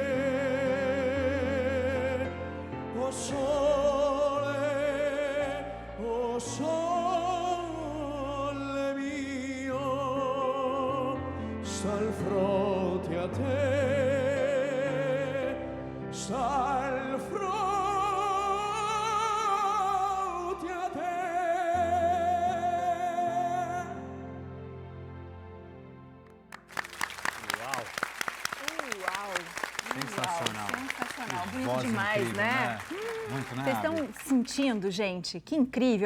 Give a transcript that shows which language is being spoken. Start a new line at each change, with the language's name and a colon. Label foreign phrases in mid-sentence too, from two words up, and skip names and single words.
Neapolitan: Oh sole mio, sal fronte a te, sal fronte a te.
Portuguese: Uau! Uau! Sensacional. Sensacional, Que bonito voz demais, incrível, né? Muito, né? Vocês estão Abby? sentindo, gente? Que incrível!